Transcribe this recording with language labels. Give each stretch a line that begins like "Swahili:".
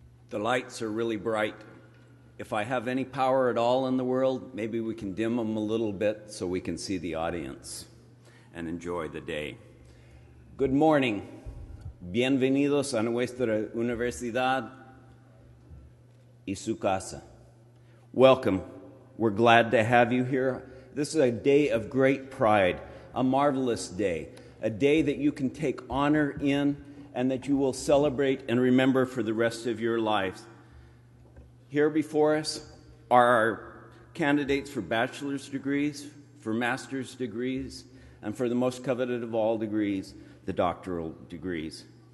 English: The lights are really bright. If I have any power at all in the world, maybe we can dim them a little bit so we can see the audience and enjoy the day. Good morning.
Spanish: Bienvenidos a nuestra universidad y su casa.
English: Welcome. We're glad to have you here. This is a day of great pride, a marvelous day, a day that you can take honor in and that you will celebrate and remember for the rest of your lives. Here before us are our candidates for bachelor's degrees, for master's degrees, and for the most coveted of all degrees, the doctoral degrees.